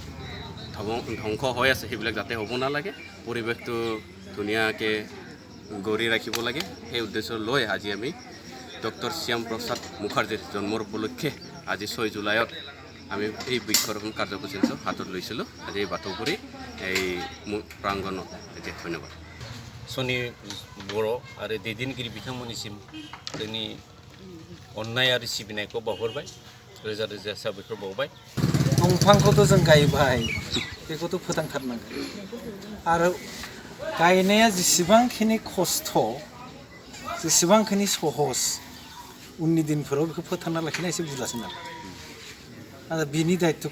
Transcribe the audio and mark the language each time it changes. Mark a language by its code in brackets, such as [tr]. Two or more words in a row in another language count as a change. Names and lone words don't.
[as] ধ্বংস হৈ আছে সেইবিলাক যাতে হ'ব নালাগে পৰিৱেশটো ধুনীয়াকৈ গঢ়ি ৰাখিব লাগে সেই উদ্দেশ্য লৈ আজি আমি ডক্টৰ শ্যাম প্ৰসাদ মুখাৰ্জীৰ জন্মৰ উপলক্ষে আজি 6 জুলাইত আমি এই বৃক্ষৰোপণ কাৰ্যসূচীটো হাতত লৈছিলোঁ আজি বাথৌপুৰী এই প্ৰাংগণত এতিয়া ধন্যবাদ [brx] सनि बर' आरो दैदेनगिरि बिथांमोननिसिम जोंनि अननाय आरो सिबिनायखौ बावहरबाय रोजा रोजा साबायखर बावबाय दंफांखौथ' जों गायबाय बेखौथ' फोथांथारनांगोन आरो गायनाया जेसेबांखिनि खस्थ' जेसेबांखिनि सहस उननि दिनफोराव बेखौ फोथांना लाखिनाया एसे बुरजासिन आरो बिनि दायित्वखौ